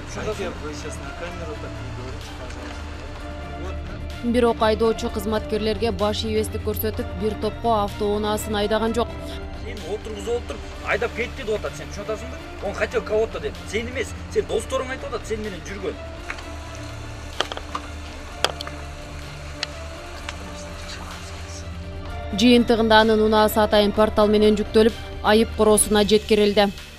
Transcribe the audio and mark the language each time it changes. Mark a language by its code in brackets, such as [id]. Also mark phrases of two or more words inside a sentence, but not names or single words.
[ru] Вы сейчас на камеру так не говорите, пожалуйста. [ky] Бирок айдоочу кызматкерлерге баш ийбестик көрсөтүп, бир топко автоунаасын айдаган жок. Сен отургузуп отуруп, айдап кетти деп атат, сен түшүнүп атасыңбы? [ru] Он хотел кого-то деп. [ky] Сен эмес, сен досторуң айтып атат, сен менен жүргөн. Жыйынтыгында анын унаасы атайын портал менен жүктөлүп, айып короосуна жеткирилди.